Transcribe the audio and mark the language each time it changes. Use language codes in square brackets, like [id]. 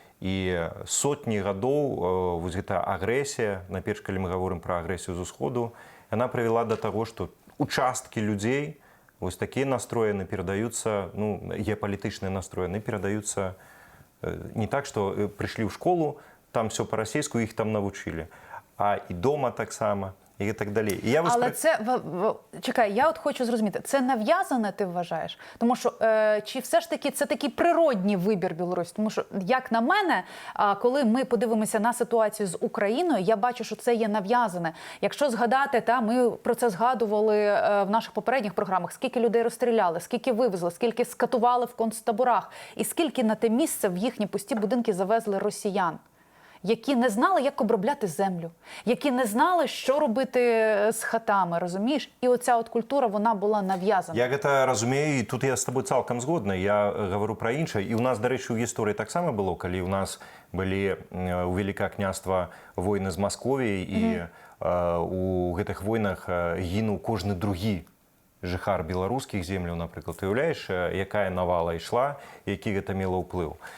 [be] І сотні гадоў вось гэта агрэсія, найперш, калі мы гаворым пра агрэсію з усходу, яна прывяла да таго, што участкі людзей, вось такія настроі перадаюцца, геапалітычныя настроі, перадаюцца не так, што прыйшлі ў школу, там все па-расейску, іх там навучылі, а і дома таксама, і так далі. І я [uk] Але це, чекай, я от хочу зрозуміти, це нав'язане, ти вважаєш? Тому що, чи все ж таки це такий природній вибір Білорусі? Тому що, як на мене, коли ми подивимося на ситуацію з Україною, я бачу, що це є нав'язане. Якщо згадати, ми про це згадували в наших попередніх програмах, скільки людей розстріляли, скільки вивезли, скільки скатували в концтаборах, і скільки на те місце в їхні пусті будинки завезли росіян, які не знали, як обробляти землю, які не знали, що робити з хатами, розумієш? І оця от культура, вона була нав'язана. [be] Я гэта разумею, і тут я з тобой цалкам згодны. Я говорю пра іншае. І ў нас, дарэчы, у гісторыі таксама было, калі ў нас былі у Великае княства войны з Масковіяй, і у гэтых войнах гінуў кожны другі жыхар беларускіх земляў, напрыклад. Ты уяўляеш, якая навала ішла, які гэта мела ўплыў.